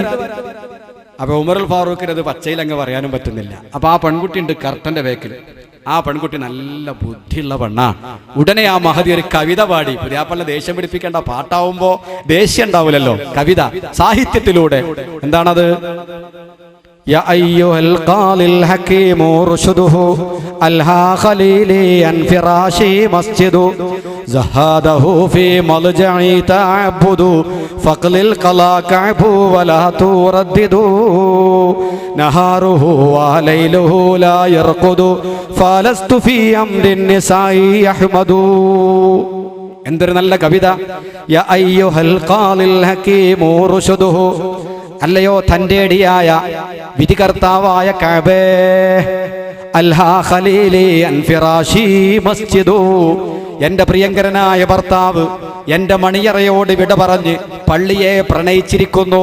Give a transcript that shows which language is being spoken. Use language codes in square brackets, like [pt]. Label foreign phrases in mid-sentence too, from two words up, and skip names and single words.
[ml] അപ്പൊ ഉമറുൽ ഫാറൂഖിന് അത് പച്ചയിലങ്ങ് പറയാനും പറ്റുന്നില്ല. അപ്പൊ ആ പെൺകുട്ടി ഉണ്ട് കർട്ടന്റെ ബേക്കിൽ. ആ പെൺകുട്ടി നല്ല ബുദ്ധിയുള്ള പെണ്ണാ. ഉടനെ ആ മഹദി ഒരു കവിത പാടി. പുതിയാപ്പളിനെ ദേഷ്യം പിടിപ്പിക്കേണ്ട, പാട്ടാവുമ്പോ ദേഷ്യം ഉണ്ടാവില്ലല്ലോ. കവിത സാഹിത്യത്തിലൂടെ എന്താണത്? [ar] يا أيها القاضي الحكيم رشده ألها خليلي عن فراشي مسجد زهاده في مضجعي تعبد فقل القلا كعب ولا تردد نهاره وليله لا يرقد فلست في أمر النساء يحمد. [ml] എന്തൊരു നല്ല കവിത! [ar] يا أيها القاضي الحكيم رشده, [ml] അല്ലയോ തന്റേടിയായ വിധികർത്താവായ കഅബേ, [ar] ألهى خليلي عن فراشي مسجده, [ml] എന്റെ പ്രിയങ്കരനായ ഭർത്താവ് എന്റെ മണിയറയോട് വിട പറഞ്ഞ് പള്ളിയെ പ്രണയിച്ചിരിക്കുന്നു.